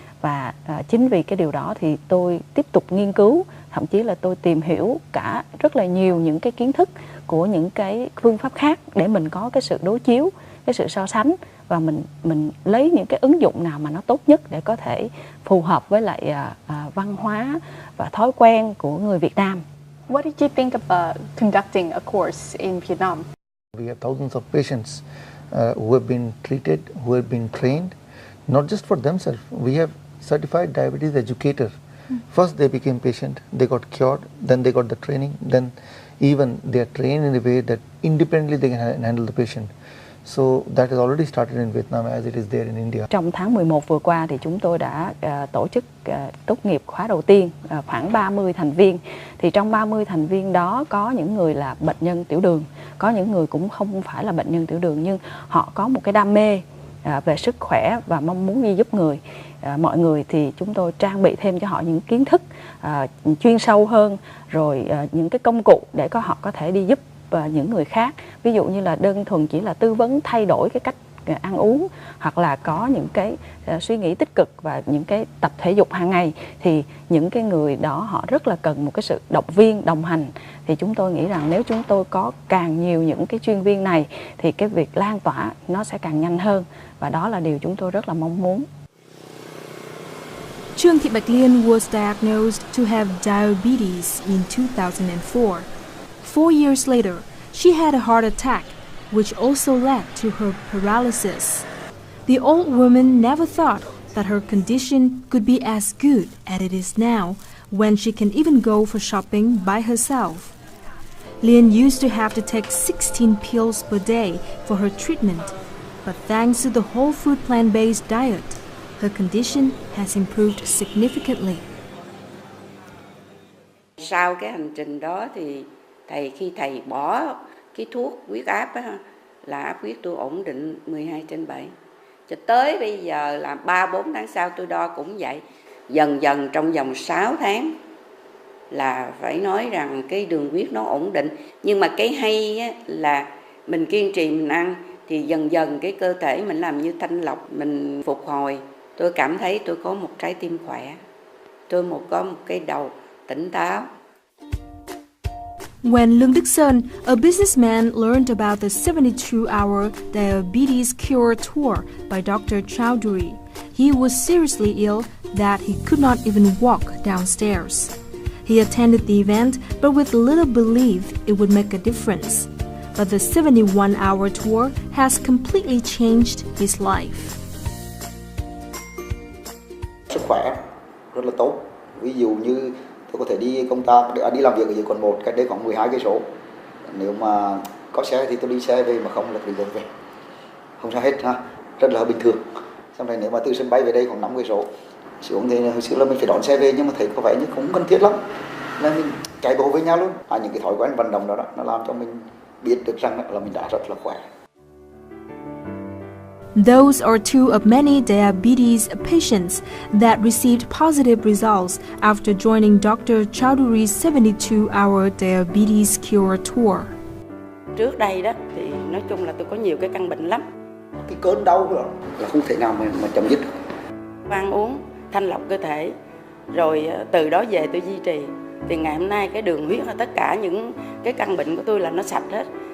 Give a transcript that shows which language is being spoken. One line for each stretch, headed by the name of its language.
Vietnamese: Và chính vì cái điều đó thì tôi tiếp tục nghiên cứu, thậm chí là tôi tìm hiểu cả rất là nhiều những cái kiến thức của những cái phương pháp khác để mình có cái sự đối chiếu, cái sự so sánh, và mình lấy những cái ứng dụng nào mà nó tốt nhất để có thể phù hợp với lại văn hóa và thói quen của người Việt Nam.
English: What did you think about conducting a course in Vietnam? We have thousands of patients who have been treated, who have been trained, not just for themselves. We have certified diabetes educator. First they became patient, they got cured, then they got the training, then even they are trained in a way that independently they can handle the patient. So that has already started in Vietnam as it is there in India.
Vietnamese: Trong tháng 11 vừa qua thì chúng tôi đã tổ chức tốt nghiệp khóa đầu tiên, khoảng 30 thành viên. Thì trong 30 thành viên đó có những người là bệnh nhân tiểu đường, có những người cũng không phải là bệnh nhân tiểu đường nhưng họ có một cái đam mê về sức khỏe và mong muốn đi giúp người. Mọi người thì chúng tôi trang bị thêm cho họ những kiến thức chuyên sâu hơn, rồi những cái công cụ để họ có thể đi giúp những người khác. Ví dụ như là đơn thuần chỉ là tư vấn thay đổi cái cách ăn uống, hoặc là có những cái suy nghĩ tích cực và những cái tập thể dục hàng ngày, thì những cái người đó họ rất là cần một cái sự động viên, đồng hành. Thì chúng tôi nghĩ rằng nếu chúng tôi có càng nhiều những cái chuyên viên này thì cái việc lan tỏa nó sẽ càng nhanh hơn, và đó là điều chúng tôi rất là mong muốn.
English: Trương Thị Bạch Liên was diagnosed to have diabetes in 2004. 4 years later, she had a heart attack, which also led to her paralysis. The old woman never thought that her condition could be as good as it is now, when she can even go for shopping by herself. Liên used to have to take 16 pills per day for her treatment, but thanks to the whole food plant-based diet, her condition has improved significantly.
Vietnamese: Sau cái hành trình đó thì khi thầy bỏ cái thuốc huyết áp á, là áp huyết tôi ổn định 12/7. Cho tới bây giờ là 3-4 tháng sau tôi đo cũng vậy. Dần dần trong vòng 6 tháng là phải nói rằng cái đường huyết nó ổn định. Nhưng mà cái hay á, là mình kiên trì mình ăn thì dần dần cái cơ thể mình làm như thanh lọc, mình phục hồi. Tôi cảm thấy tôi có một trái tim khỏe, tôi có một cái đầu tỉnh táo.
English: When Lương Đức Sơn, a businessman, learned about the 72-hour diabetes cure tour by Dr. Chowdhury, he was seriously ill that he could not even walk downstairs. He attended the event, but with little belief it would make a difference. But the 71-hour tour has completely changed his life.
Vietnamese: Sức khỏe rất là tốt. Ví dụ như tôi có thể đi công tác, đi làm việc ở dưới quận 1, cách đây khoảng 12 cây số. Nếu mà có xe thì tôi đi xe về, mà không là đi đường về. Không sao hết ha, rất là bình thường. Sau này nếu mà từ sân bay về đây khoảng 5 cây số xuống thì hồi xưa là mình phải đón xe về, nhưng mà thấy có vẻ như không cần thiết lắm, nên mình chạy bộ với nhau luôn. Những cái thói quen vận động đó nó làm cho mình biết được rằng là mình đã rất là khỏe.
English: Those are two of many diabetes patients that received positive results after joining Dr. Chowdhury's 72-hour diabetes cure tour.
Vietnamese: Trước đây đó thì nói chung là tôi có nhiều cái căn bệnh lắm. Cái cơn đau đó là không thể nào mà chấm dứt được. Ăn uống thanh lọc cơ thể, rồi từ đó về tôi duy trì. Thì ngày hôm nay cái đường huyết, tất cả những cái căn bệnh của tôi là nó sạch hết.